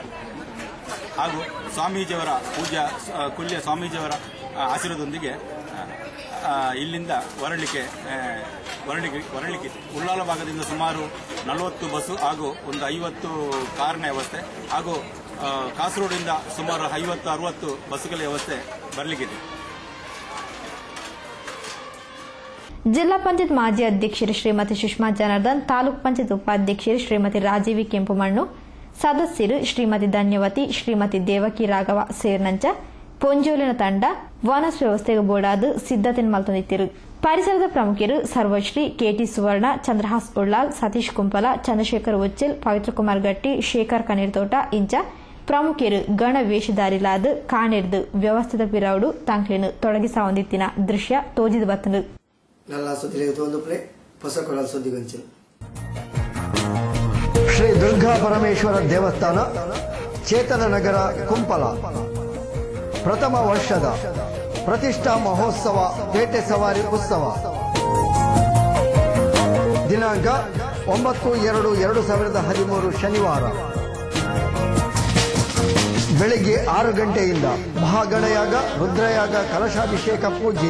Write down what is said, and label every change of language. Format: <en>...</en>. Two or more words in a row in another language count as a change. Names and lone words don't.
<kn>ಹಾಗೂ ಸ್ವಾಮೀಜಿಯವರ ಪೂಜ್ಯ ಕುಲ್ಯ ಸ್ವಾಮೀಜಿಯವರ ಆಶೀರ್ವಾದದೊಂದಿಗೆ ಇಲ್ಲಿಂದ ಹೊರಡಲಿಕ್ಕೆ ಉಳ್ಳಾಲ ಭಾಗದಿಂದ ಸುಮಾರು 40 ಬಸ್ಸು ಹಾಗೂ ಒಂದು 50 ಕಾರಿನ ವ್ಯವಸ್ಥೆ ಹಾಗೂ ಕಾಸರಗೋಡಿಂದ ಸುಮಾರು 50-60 ಬಸ್ಸುಗಳ ವ್ಯವಸ್ಥೆ ಬರಲಿಕ್ಕಿದೆ.</kn> <tcy>ಜಿಲ್ಲಾ ಪಂಚಾಯತ್ ಮಾಜಿ ಅಧ್ಯಕ್ಷರು ಶ್ರೀಮತಿ ಸುಷ್ಮಾ ಜನಾರ್ದನ್, ತಾಲೂಕು ಪಂಚಾಯತ್ ಉಪಾಧ್ಯಕ್ಷರು ಶ್ರೀಮತಿ ರಾಜೀವಿ ಕೆಂಪುಮಣ್ಣು, ಸದಸ್ಯರು ಶ್ರೀಮತಿ ಧನ್ಯವತಿ, ಶ್ರೀಮತಿ ದೇವಕಿ ರಾಘವ ಸೇರಿನಂಚ ಪೊಂಜೋಲಿನ ತಂಡ ವನಸ್ ವ್ಯವಸ್ಥೆಗೆ ಬೋಡಾದು ಸಿದ್ದತೆ ಮಲ್ತೊಂದಿತ್ತಿರು. ಪರಿಸರದ ಪ್ರಮುಖರು ಸರ್ವಶ್ರೀ, ಕೆಟಿ ಸುವರ್ಣ, ಚಂದ್ರಹಾಸ್ ಉಳ್ಳಾಲ್, ಸತೀಶ್ ಕುಂಪಲ, ಚಂದ್ರಶೇಖರ್ ಉಚ್ಚಿಲ್, ಪವಿತ್ರ ಕುಮಾರ್ ಗಟ್ಟಿ, ಶೇಖರ್ ಕನೀರ್ತೋಟ ಇಂಚ ಪ್ರಮುಖರು ಗಣ ವೇಷಧಾರಿಲಾದ ಕಾಣಿರ್ದು ವ್ಯವಸ್ಥಿತ ಪಿರೌಡು ತಂಕ್ಲಿನು ತೊಡಗಿಸ ಹೊಂದಿತ್ತಿನ ದೃಶ್ಯ ತೋಜಿದು ಬತ್ತನು.</tcy> <kn>ನಲ್ಲ ಸುದ್ದಿಗೆ ಒಂದು ಪ್ಲೇ ಹೊಸಕೊಳ ಸುದ್ದಿಗೊಂಚಲು. ಶ್ರೀ ದುರ್ಗಾ ಪರಮೇಶ್ವರ ದೇವಸ್ಥಾನ, ಚೇತನ ನಗರ, ಕುಂಪಲ ಪ್ರಥಮ ವರ್ಷದ ಪ್ರತಿಷ್ಠಾ ಮಹೋತ್ಸವ ಪೇಟೆ ಸವಾರಿ ಉತ್ಸವ ದಿನಾಂಕ 9/2/2013 ಶನಿವಾರ ಬೆಳಿಗ್ಗೆ 6 ಗಂಟೆಯಿಂದ ಮಹಾಗಣಯಾಗ, ರುದ್ರಯಾಗ, ಕಲಶಾಭಿಷೇಕ ಪೂಜೆ.</kn>